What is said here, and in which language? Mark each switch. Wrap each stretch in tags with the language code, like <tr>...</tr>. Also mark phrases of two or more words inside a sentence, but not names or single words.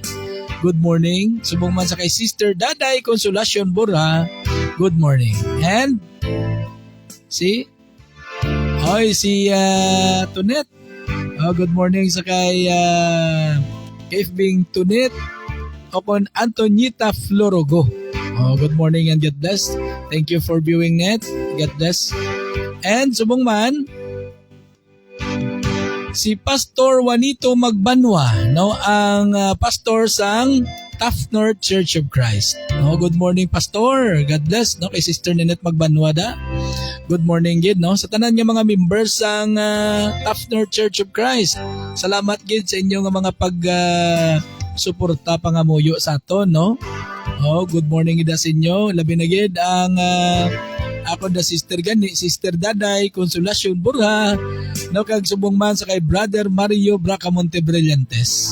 <en>Good morning.</en> <hil>Subong man sa kay Sister Daday Consolacion Bora.</hil> <en>Good morning. And si Tunet. Good morning</en> <hil>sa kay FBing Tunet upon Antonita Florogo.</hil> <en>Good morning and God bless. Thank you for viewing net. God bless. And</en> <hil>subong man si Pastor Juanito Magbanwa, no, ang pastor sang Taft North Church of Christ.</hil> <en>No, good morning Pastor. God bless,</en> <hil>no, kay Sister Ninette Magbanwa da.</hil> <en>Good morning</en> <hil>gid, no, sa tanan nga mga members sang Taft North Church of Christ. Salamat gid sa inyo nga mga pag suporta pangamuyo sa aton, no.</hil> <en>Good morning</en> <hil>gid sa inyo. Labi na gid ang ako da Sister Daday Consolacion Burha, no, kag subong man sa kay Brother Mario Bracamonte Brillantes.</hil>